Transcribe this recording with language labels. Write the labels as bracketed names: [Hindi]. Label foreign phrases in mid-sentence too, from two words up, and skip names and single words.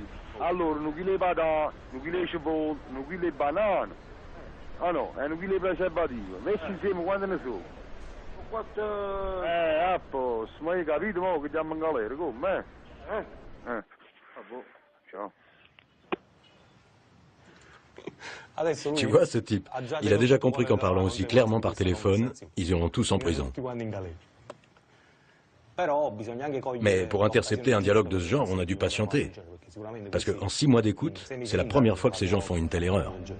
[Italian] Allora, un chilo di patata, un chilo di cipolla, un chilo di banana. Ah no, e un chilo di preservativo. Messi insieme quando ne so. Quanto... a posto, ma hai capito mo che andiamo in galera, come? Ciao. [French] Tu vois ce type, il a déjà compris qu'en parlant aussi clairement par téléphone, ils iront tous en prison. Mais pour intercepter un dialogue de ce genre, on a dû patienter. Parce qu'en 6 mois d'écoute, c'est la première fois que ces gens font une telle erreur.